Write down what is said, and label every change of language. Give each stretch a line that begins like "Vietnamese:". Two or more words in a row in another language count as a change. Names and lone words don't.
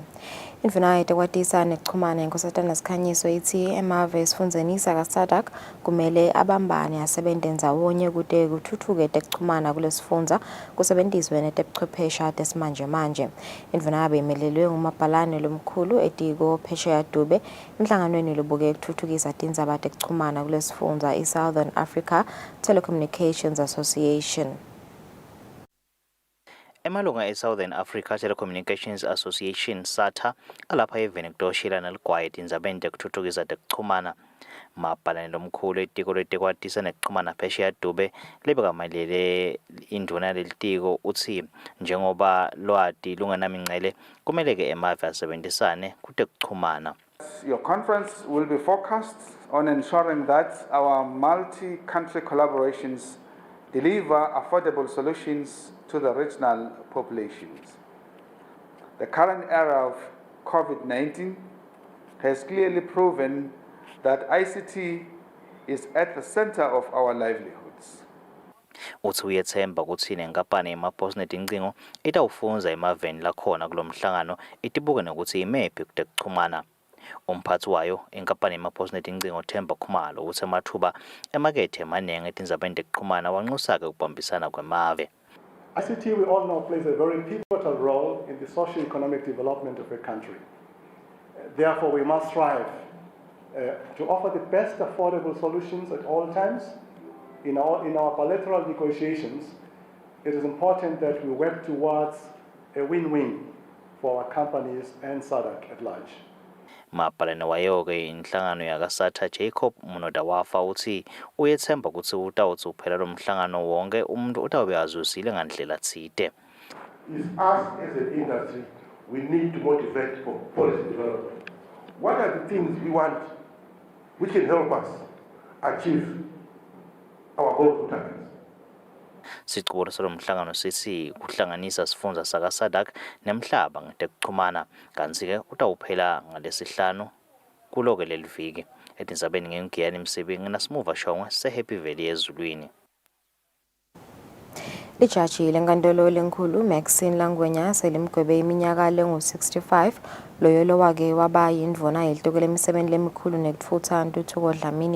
Swati: Imvunayo ekwatisa nekuchumana inkosatana sikhanyiso ithi emave esifundzeni sakaSadak kumele abambane asebenze ndawonye kude kuthuthuke tekuchumana kulesifundza kusebenziswe netebuchwephesha tesimanje manje. Imvunayo imelelwe ngumabhalane lomkhulu etiko phesheya Dube emhlanganweni lobuke ukuthuthukisa tindzaba tekuchumana kulesifundza iSouthern Africa Telecommunications Association. Emalunga e-Southern Africa Telecommunications Association SATA alapha eveni kutoshila naligwaye tindzabeni tekuthuthukisa tekuchumana mabhalane lomkhulu etiko letekwatisa nekuchumana phesheya Dube lebekamalele indvuna lelitiko utsi njengoba lwati lungenamingcele kumele ke emave asebenzisane kutekuchumana.
English: Your conference will be focused on ensuring that our multi-country collaborations deliver affordable solutions to the regional populations. The current era of COVID-19 has clearly proven that ICT is at the center of our livelihoods.
Swati: Uthi uyethemba ukuthi nenkampani yemabhosinethi incingo itawufunza emaveni lakhona kulomhlangano itibuke nokuthi imephi kuTekuchumana. Umphathi wayo inkampani yemabhosinethi incingo Themba Khumalo uthi amathuba emakethe emaningi etindzabeni tekuchumana wanxusa-ke ukubambisana kwemave.
English: ICT, we all know, plays a very pivotal role in the socio-economic development of a country. Therefore, we must strive to offer the best affordable solutions at all times. In our bilateral negotiations, it is important that we work towards a win-win for our companies and SADC at large.
Swati: Mapalane wayo-ke inhlangano yakasatha Jacob Munoda wafa uthi uyethemba ukuthi utawuthi uphela lo mhlangano wonke umuntu utawube azuzile ngandlela tsite.
English: Is us as an industry, we need to motivate for policy development. What are the things we want which can help us achieve our goals and targets?
Swati: Siqubula salo mhlangano sithi kuhlanganisa sifundza sakaSADC nemhlaba ngetekuchumana kanti-ke utawuphela ngalesihlanu kulo-ke leli viki. Etindzabeni ngengiyani Msibi nginasimuva Shongwe seHappy Valley ezulwini. Lijaji lenkantolo lenkulu Maxine Langwenya selimgwebe iminyaka lengu-65 loyo lowake waba yindvuna yelitiko lemisebenti lemikhulu nekutfutsa Ntuthuko Dlamini.